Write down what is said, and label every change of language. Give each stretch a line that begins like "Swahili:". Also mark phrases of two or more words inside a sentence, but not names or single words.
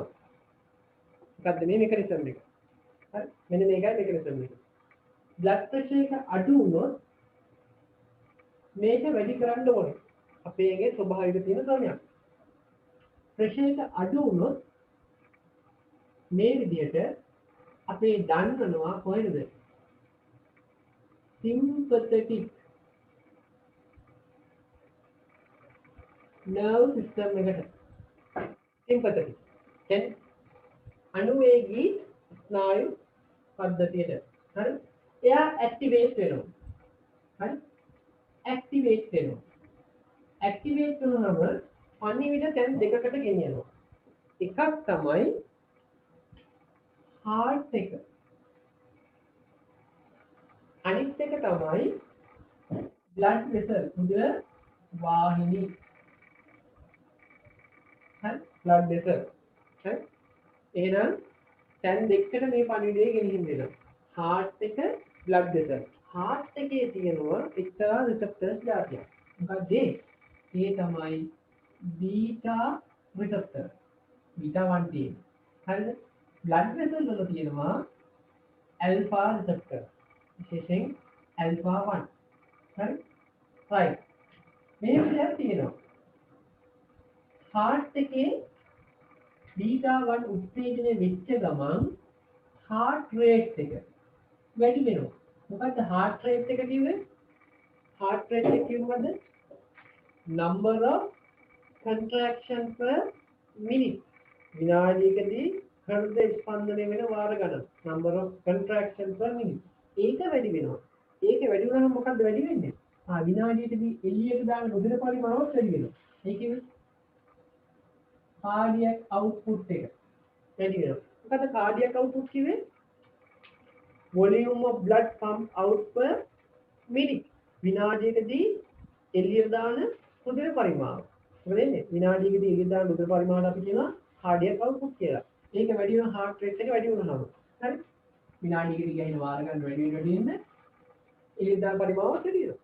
Sinhala: මොකද්ද මේ මෙකනිසම් එක? හරි මෙන්න මේකයි මෙකනිසම් එක.
English: blood pressure
Sinhala: එක අඩු වුණොත් මේක වැඩි කරන්න ඕනේ. අපේ ඇඟේ ස්වභාවික තියෙන ක්‍රමයක්. ප්‍රෙෂර් එක අඩු වුණොත් මේ විදිහට අපේ දන්නනවා කොහෙද?
English: sympathetic nerve system
Sinhala: එකට. sympathetic කියන්නේ අනුවේගී ස්නායු පද්ධතියට. හරි එයා ඇක්ටිවේට් වෙනවා. හරි ඇක්ටිවේට් වෙනවා. ඇක්ටිවේට් වුණාම පණිවිඩ තැන් දෙකකට ගෙනියනවා. එකක් තමයි heart එක. අනිත් එක තමයි
English: blood vessel
Sinhala: රුධිර වාහිනී. හරි
English: blood vessel.
Sinhala: හරි එහෙනම් තැන් දෙකකට මේ පණිවිඩය ගෙනිහින් දෙනවා. heart එක
English: blood vessel.
Sinhala: heart එකේ තියෙනවා එක්තරා receptors જાතියක්. මොකක්ද ඒ? ඒ තමයි
English: beta receptor.
Sinhala: beta 1 තියෙන. හරිද?
English: blood vessel
Sinhala: වල තියෙනවා
English: alpha receptor.
Sinhala: විශේෂයෙන් alpha 1. හරි? right. මේ විදිහට තියෙනවා. heart එකේ beta 1 උත්තේජනය වෙච්ච ගමන්
English: heart rate
Sinhala: එක වැඩි වෙනවා. මොකද්ද
English: heart rate
Sinhala: එක කිව්වේ?
English: heart rate
Sinhala: එක කිව්වද?
English: number of contraction per minute.
Sinhala: විනාඩියකදී හෘද ස්පන්දනය වෙන වාර ගණන.
English: number of contraction per minute.
Sinhala: ඒක වැඩි වෙනවා. ඒක වැඩි වුණාම මොකද්ද වැඩි වෙන්නේ? විනාඩියකදී එළියට දාන රුධිර පරිමාණවත් වැඩි වෙනවා. ඒ කියන්නේ
English: cardiac output
Sinhala: එක වැඩි වෙනවා. මොකද
English: cardiac output
Sinhala: කිව්වේ?
English: volume of blood pump out per minute.
Sinhala: විනාඩියකදී එළියට දාන රුධිර පරිමාණය. මොකද වෙන්නේ? විනාඩියකදී එළියට දාන රුධිර පරිමාණය අපි කියනවා
English: cardiac output
Sinhala: කියලා. ඒක වැඩි වෙන
English: heart rate
Sinhala: එක වැඩි වුණාම. හරි? විනාඩියකදී ගහින වාර ගන්න වැඩි වෙන එළියට දාන පරිමාණය වැඩි වෙනවා.